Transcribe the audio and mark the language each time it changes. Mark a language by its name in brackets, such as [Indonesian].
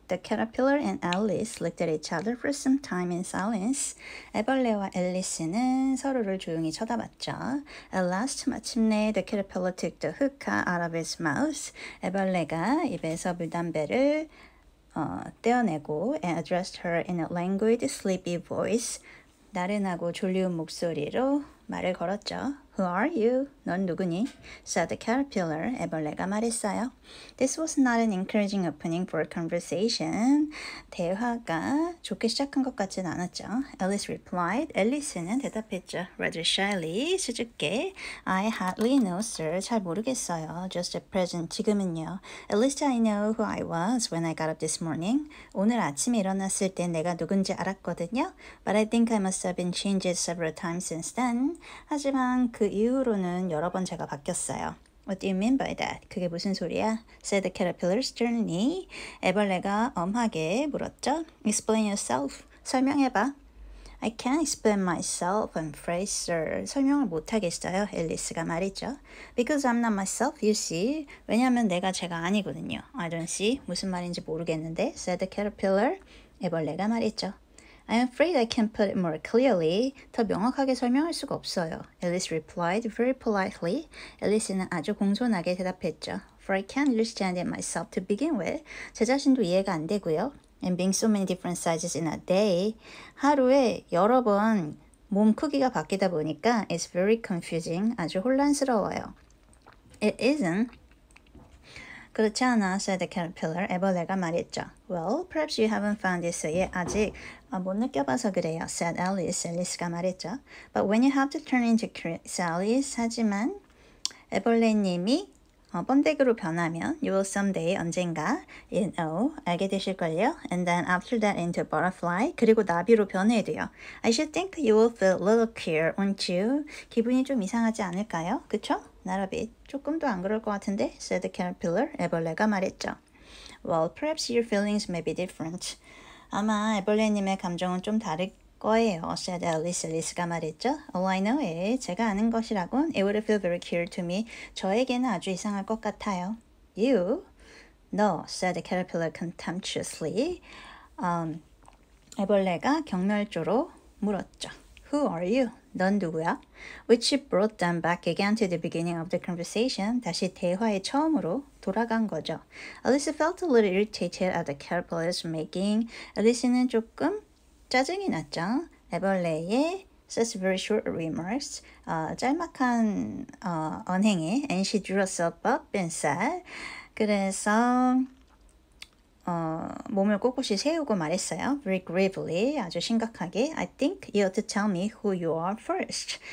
[English] The caterpillar and Alice looked at each other for some time in silence. [Korean] 애벌레와 앨리스는 서로를 조용히 쳐다봤죠. [English] At last, [Korean] 마침내 [English] the caterpillar took the hookah out of its mouth. [Korean] 애벌레가 입에서 물담배를 떼어내고 [English] and addressed her in a languid, sleepy voice. [Korean] 나른하고 졸리운 목소리로 말을 걸었죠. [English] Who are you? [Korean] 넌 누구니? [English] said the caterpillar. [Korean] 애벌레가 말했어요. [English] This was not an encouraging opening for a conversation. [Korean] 대화가 좋게 시작한 것 같진 않았죠. [English] Alice replied. [Korean] 앨리스는 대답했죠. [English] Rather shyly, [Korean] 수줍게. [English] I hardly know, sir. [Korean] 잘 모르겠어요. [English] Just at present, [Korean] 지금은요. [English] At least I know who I was when I got up this morning. [Korean] 오늘 아침에 일어났을 때 내가 누군지 알았거든요. [English] But I think I must have been changed several times since then. [Korean] 하지만 그 이후로는 여러 번 제가 바뀌었어요. [English] What do you mean by that? [Korean] 그게 무슨 소리야? [English] said the caterpillar sternly. [Korean] 애벌레가 엄하게 물었죠. [English] Explain yourself. [Korean] 설명해봐. [English] I can't explain myself, I'm afraid, sir. [Korean] 설명을 못하겠어요. 앨리스가 말했죠. [English] Because I'm not myself, you see. [Korean] 왜냐하면 내가 제가 아니거든요. [English] I don't see. [Korean] 무슨 말인지 모르겠는데, [English] said the caterpillar. [Korean] 애벌레가 말했죠. [English] I'm afraid I can't put it more clearly. [Korean] 더 명확하게 설명할 수가 없어요. [English] Alice replied very politely. [Korean] 앨리스는 아주 공손하게 대답했죠. [English] For I can't understand it myself to begin with. [Korean] 제 자신도 이해가 안 되고요. [English] And being so many different sizes in a day. [Korean] 하루에 여러 번 몸 크기가 바뀌다 보니까 [English] it's very confusing. [Korean] 아주 혼란스러워요. [English] It isn't. [Korean] 그렇지 않아, [English] said the caterpillar. [Korean] 애벌레가 말했죠. [English] Well, perhaps you haven't found it so yet. [Korean] 아직 못 느껴봐서 그래요, [English] said Alice. [Korean] 앨리스가 말했죠. [English] But when you have to turn into chrysalis, [Korean] 하지만 애벌레님이 번데기로 변하면 [English] you will someday, [Korean] 언젠가, [English] you know, [Korean] 알게 되실걸요. [English] And then after that into a butterfly, [Korean] 그리고 나비로 변해도요. [English] I should think you will feel a little queer, won't you? [Korean] 기분이 좀 이상하지 않을까요? 그쵸? [English] Not a bit. [Korean] 조금도 안 그럴 것 같은데, [English] said the caterpillar. [Korean] 애벌레가 말했죠. [English] Well, perhaps your feelings may be different. [Korean] 아마 애벌레님의 감정은 좀 다를 거예요, [English] said Alice. [Korean] 앨리스가 말했죠. [English] All I know is, [Korean] 제가 아는 것이라곤 [English] it would feel very queer to me. [Korean] 저에게는 아주 이상할 것 같아요. [English] You? No, said the caterpillar contemptuously. [Korean] 애벌레가 경멸조로 물었죠. [English] Who are you? [Korean] 넌 누구야? [English] Which brought them back again to the beginning of the conversation. [Korean] 다시 대화의 처음으로 돌아간 거죠. [English] Alice felt a little irritated at the caterpillar's making. [Korean] 앨리스는 조금 짜증이 났죠. 애벌레의 [English] such very short remarks. [Korean] 짤막한 언행에 [English] and she drew herself up and said. [Korean] 그래서 몸을 꼿꼿이 세우고 말했어요. [English] Very gravely, [Korean] 아주 심각하게. [English] I think you ought to tell me who you are first.